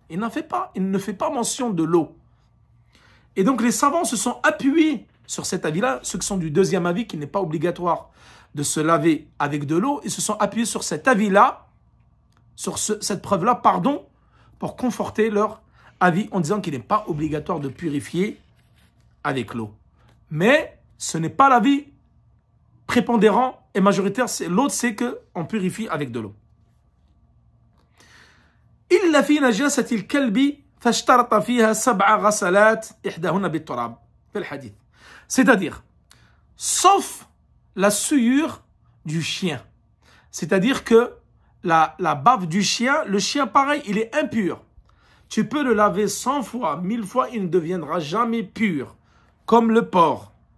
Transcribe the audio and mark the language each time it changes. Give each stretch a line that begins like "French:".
French: Il ne fait pas mention de l'eau. Et donc, les savants se sont appuyés sur cet avis-là, ceux qui sont du deuxième avis, qui n'est pas obligatoire de se laver avec de l'eau, ils se sont appuyés sur cet avis-là, sur cette preuve-là, pour conforter leur avis en disant qu'il n'est pas obligatoire de purifier avec l'eau. Mais ce n'est pas l'avis prépondérant et majoritaire. L'autre, c'est qu'on purifie avec de l'eau.
Arabic: إلا في نجاسة الكلب فاشترط فيها 7 غسلات إحداهن بالتراب في الحديث.
French: C'est-à-dire, sauf la souillure du chien. C'est-à-dire que la bave du chien, le chien pareil, il est impur. Tu peux le laver 100 fois, 1000 fois, il ne deviendra jamais pur, comme le porc.